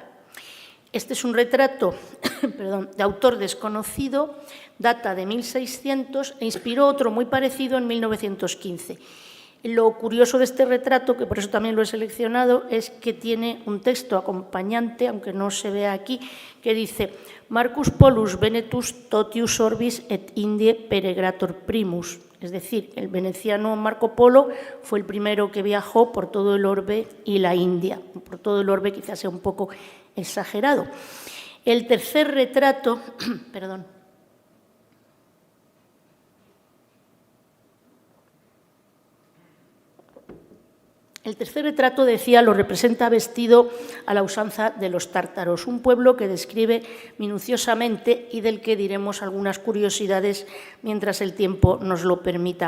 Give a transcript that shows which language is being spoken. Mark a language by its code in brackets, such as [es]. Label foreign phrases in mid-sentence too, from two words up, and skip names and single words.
[es] Este es un retrato de autor desconocido, data de 1600 e inspiró otro muy parecido en 1915. Lo curioso de este retrato, que por eso también lo he seleccionado, es que tiene un texto acompañante, aunque no se vea aquí, que dice [la] «Marcus Polus Venetus totius orbis et Indie peregrator primus». [es] Es decir, el veneciano Marco Polo fue el primero que viajó por todo el orbe y la India. Por todo el orbe quizás sea un poco exagerado. El tercer retrato, perdón. El tercer retrato, decía, lo representa vestido a la usanza de los tártaros, un pueblo que describe minuciosamente y del que diremos algunas curiosidades mientras el tiempo nos lo permita.